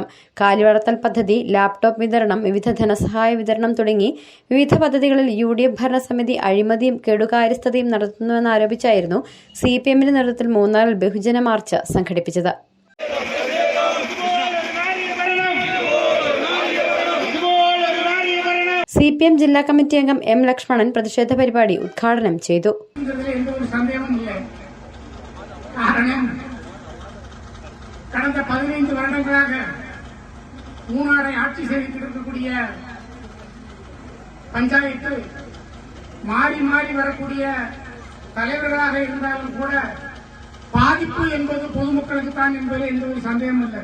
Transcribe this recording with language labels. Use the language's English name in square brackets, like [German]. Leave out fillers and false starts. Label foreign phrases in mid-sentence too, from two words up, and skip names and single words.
[Malayalam] കാലിവളർത്തൽ പദ്ധതി, ലാപ്ടോപ്പ് വിതരണം, വിവിധ ധനസഹായ വിതരണം തുടങ്ങി വിവിധ പദ്ധതികളിൽ UDF ഭരണസമിതി അഴിമതിയും കെടുകാര്യസ്ഥതയും നടത്തുന്നുവെന്നാരോപിച്ചായിരുന്നു CPMന്റെ നേതൃത്വത്തിൽ മൂന്നാറിൽ ബഹുജന മാർച്ച് സംഘടിപ്പിച്ചത്. CPM ജില്ലാ കമ്മിറ്റി അംഗം എം ലക്ഷ്മണൻ പ്രതിഷേധ പരിപാടി ഉദ്ഘാടനം ചെയ്തു. [Tamil] கடந்த 15 வருடங்களாக மூணாரை ஆட்சி செய்திருக்கக்கூடிய பஞ்சாயத்து மாறி மாறி வரக்கூடிய தலைவர்களாக இருந்தாலும் கூட பாதிப்பு என்பது பொதுமக்களுக்கு தான் என்பது எந்த ஒரு சந்தேகமும் இல்லை.